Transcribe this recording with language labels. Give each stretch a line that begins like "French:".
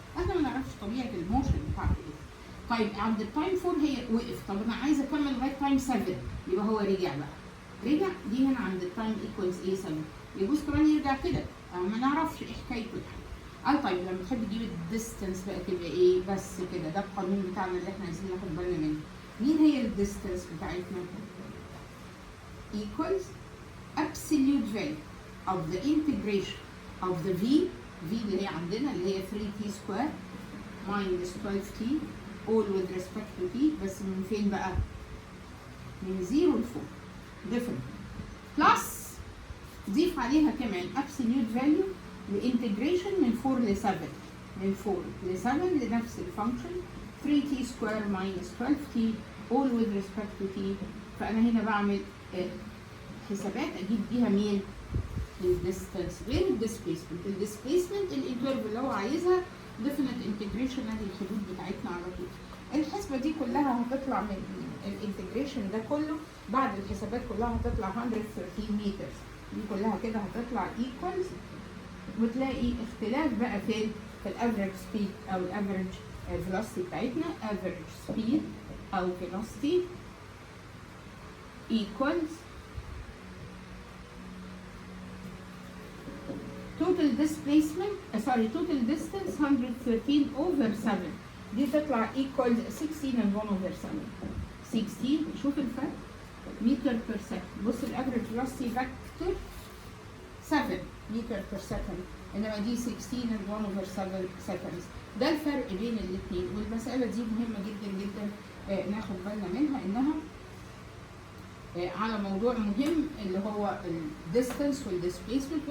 Arabic: احنا ما نعرفش طبيعه الموشن بتاعته ايه. طيب عند التايم 4 هي وقف. طب انا عايزه اكمل لغايه تايم 7، يبقى هو رجع بقى. رجع دي هنا عند التايم ايكوالز ايه؟ 7. يجوز كمان يرجع كده، ما نعرفش ايه حكايته الحقيقه. قال طيب لما تحب تجيب الديستنس بقى تبقى ايه؟ بس كده، ده القانون بتاعنا اللي احنا عايزين ناخد بالنا منه. مين هي الديستنس بتاعتنا؟
English: equals absolute value of the integration of the v
Arabic: اللي هي عندنا اللي هي
English: 3t square minus 12t all with respect to t،
Arabic: بس من فين بقى؟ من 0 ل 4
English: different plus
Arabic: ضيف عليها كمان
English: absolute value لانتجريشن
Arabic: من 4 ل 7، من 4 ل 7 لنفس الفانكشن
English: 3t square minus 12t all with respect to t.
Arabic: فأنا هنا بعمل حسابات أجيب بيها مين؟ الديستنس غير الديسبيسمنت. الديسبيسمنت الانترفال اللي هو عايزها ديفينيت انتجريشن، ادي الحدود بتاعتنا على طول. الحسبه دي كلها هتطلع من الانتجريشن ده كله بعد الحسابات كلها هتطلع 113 متر. دي كلها كده هتطلع ايكوالز، وتلاقي اختلاف بقى فين؟ في الافريج سبيد او الافريج فيلوسيتي بتاعتنا.
English: Average speed او velocity equals total displacement total distance 113 over 7.
Arabic: دي تطلع
English: equals 16 and 1 over 7.
Arabic: 16 شوف الفرق متر بير سكند.
English: بص الافريج velocity factor 7 متر بير سكند،
Arabic: انما دي
English: 16 and 1 over 7 seconds.
Arabic: ده الفرق بين الاثنين، والمساله دي مهمه جدا جدا ناخد بالنا منها، انها على موضوع مهم اللي هو الديستنس والديسبيسمنت.